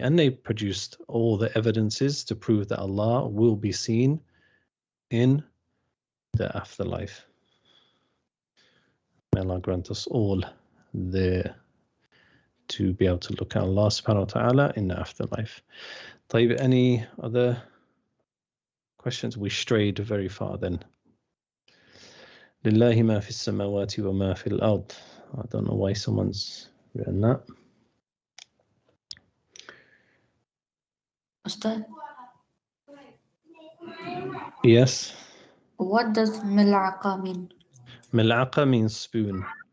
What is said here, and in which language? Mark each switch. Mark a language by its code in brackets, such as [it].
[en] And they produced all the evidences to prove that Allah will be seen in the afterlife. May Allah grant us all to be able to look at Allah subhanahu wa ta'ala in the afterlife. طيب, any other questions? We strayed very far then. [ar] لله ما في السماوات وما في الأرض. [en] I don't know why someone's written that. Ustad, Yes. what does mil'aqa mean? Mil'aqa means spoon.